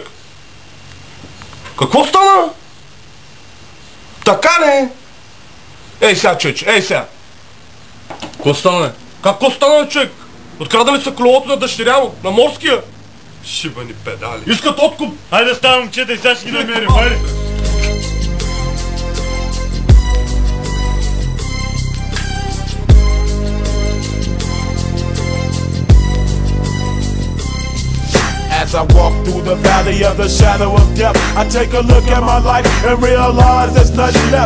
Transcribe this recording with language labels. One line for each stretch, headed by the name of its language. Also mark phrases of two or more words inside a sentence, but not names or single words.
Bulgarian: Какво стана? Така не? Ей сега, човече, ей сега! Какво стана, бе? Какво стана, бе, човек? Открадали са колелото на дъщеря му, на Морския! Шибани педали! Искат откуп! Хайде става, момчета, и сега ще ги намерим, хайде!
English: As I walk through the valley of the shadow of death, I take a look at my life and realize there's nothing left.